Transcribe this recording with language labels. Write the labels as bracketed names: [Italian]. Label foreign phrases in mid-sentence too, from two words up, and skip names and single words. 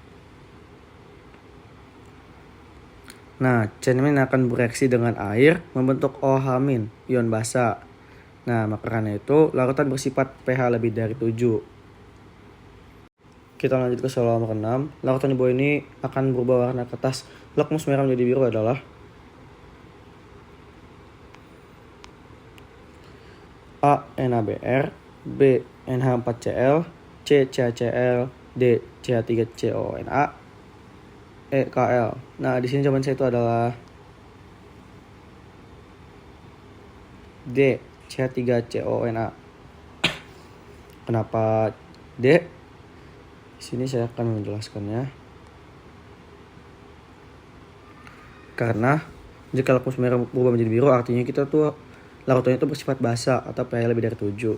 [Indonesian] Nah, CN ini akan bereaksi dengan air membentuk OH-, ion basa. Nah, maka karena itu larutan bersifat pH lebih dari 7. Kita lanjut ke soal nomor 6. Larutan di bawah ini akan berubah warna kertas lakmus merah menjadi biru adalah A. NaBr, B. NH4Cl, C. CaCl, D. CH3COONA, E. Kl. Nah, di sini jawaban saya itu adalah D. CH3COONA. Kenapa D? Di sini saya akan menjelaskannya. Karena jika lakmus merah berubah menjadi biru, artinya kita tuh larutannya itu bersifat basa atau pH lebih dari 7.